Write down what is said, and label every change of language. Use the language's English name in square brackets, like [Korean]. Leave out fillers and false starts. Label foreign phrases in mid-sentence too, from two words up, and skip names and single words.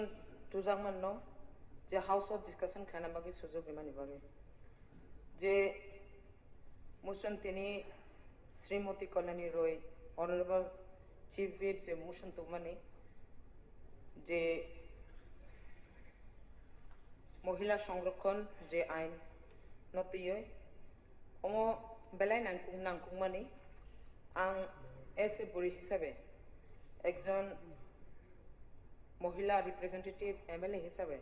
[Kok Borok] tuzangman no, যে [English] House of Discussion [Kok Borok] খানা বাকি সুযোগ বিমানি বাগে, যে motion তিনি শ্রীমতী কল্যাণী রয়, [English] Honorable Chief Whip যে motion তুমানি, যে [Kok Borok] মহিলা সংরক্ষণ যে আইন নতিয়ে অমো বেলায় নাংকুমানি আং এসে বুড়ি হিসাবে একজন মহিলা রিপ্রেজেন্টেটিভ এমএলএ হিসাবে